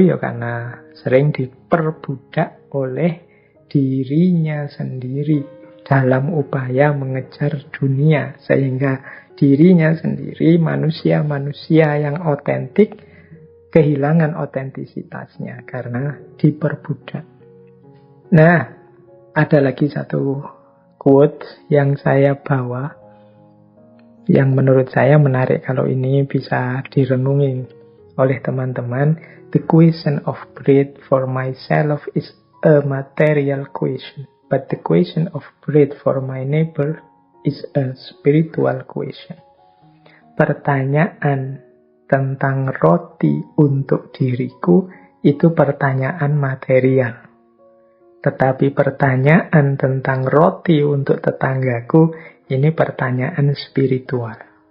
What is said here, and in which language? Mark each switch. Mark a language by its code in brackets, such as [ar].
[id] Ya karena sering diperbudak oleh dirinya sendiri dalam upaya mengejar dunia, sehingga dirinya sendiri, manusia-manusia yang otentik, kehilangan otentisitasnya karena diperbudak. Nah, ada lagi satu quote yang saya bawa, yang menurut saya menarik kalau ini bisa direnungi oleh teman-teman. [en] The question of bread for myself is a material question. But the question of bread for my neighbor is a spiritual question. [id] Pertanyaan tentang roti untuk diriku itu pertanyaan material. Tetapi pertanyaan tentang roti untuk tetanggaku ini pertanyaan spiritual.